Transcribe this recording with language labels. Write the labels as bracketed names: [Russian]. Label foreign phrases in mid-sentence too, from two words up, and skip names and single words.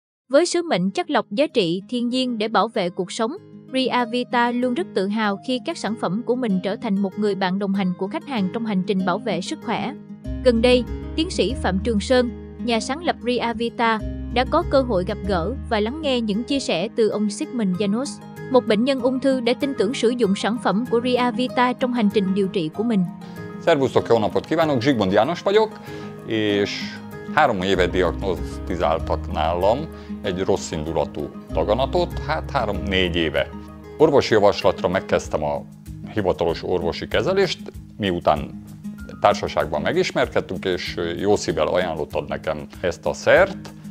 [Vietnamese] Với sứ mệnh chắt lọc giá trị thiên nhiên để bảo vệ cuộc sống, ReAvita luôn rất tự hào khi các sản phẩm của mình trở thành một người bạn đồng hành của khách hàng trong hành trình bảo vệ sức khỏe. Gần đây, tiến sĩ Phạm Trường Sơn, nhà sáng lập ReAvita, đã có cơ hội gặp gỡ và lắng nghe những chia sẻ từ ông Sigmund Janos, một bệnh nhân ung thư đã tin tưởng sử dụng sản phẩm của ReAvita trong hành trình điều trị của mình. [Hungarian] Szervusztok, jó napot kívánok! Zsigmond János vagyok, és 3 éve diagnosztizáltak nálam egy rosszindulatú daganatot, 3-4 éve. Orvosi javaslatra megkezdtem a hivatalos orvosi kezelést, miután társaságban megismerkedtünk, és jó szívvel ajánlottad nekem ezt a szert.